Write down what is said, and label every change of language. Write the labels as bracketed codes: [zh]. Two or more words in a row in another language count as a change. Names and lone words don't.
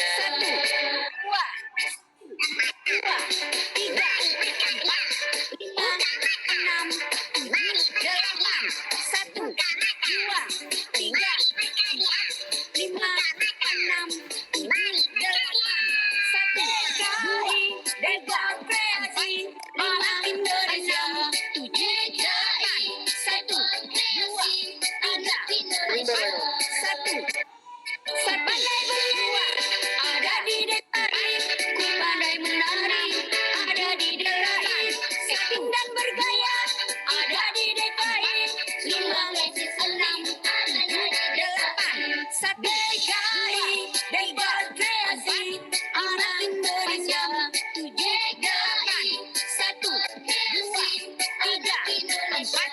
[id] satu, dua, dua, tiga, empat, lima, enam, tujuh, delapan, satu, dua, tiga, empat, lima, enam, tujuh, delapan, satu, dua, tiga, kreasi, lima, Indonesia, tujuh, delapan, satu, dua, tiga, empat, satu. Sepandai berdua, ada di DKI, ku pandai menari, ada di DKI, setting dan bergaya, ada di DKI, 5, 6, 7, 8, satu DKI, Dega Kreasi, anak Indonesia, 7, 8, 1, 2, 3, 4, 1, 2, 1,